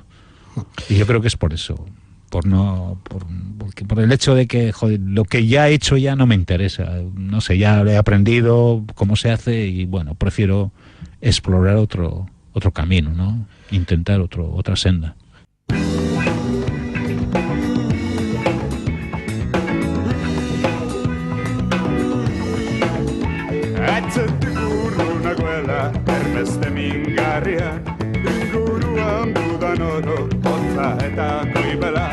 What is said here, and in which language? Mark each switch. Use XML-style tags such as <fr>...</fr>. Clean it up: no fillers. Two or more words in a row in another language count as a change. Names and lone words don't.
<es>Y yo creo que es por eso, por el hecho de que joder, lo que ya he hecho ya no me interesa, no sé, ya he aprendido cómo se hace y bueno, prefiero explorar otro camino, ¿no? Intentar otra senda.</es> <eu>Beste mingarrian, inguruan dudan oro, hotza eta goibela.</eu>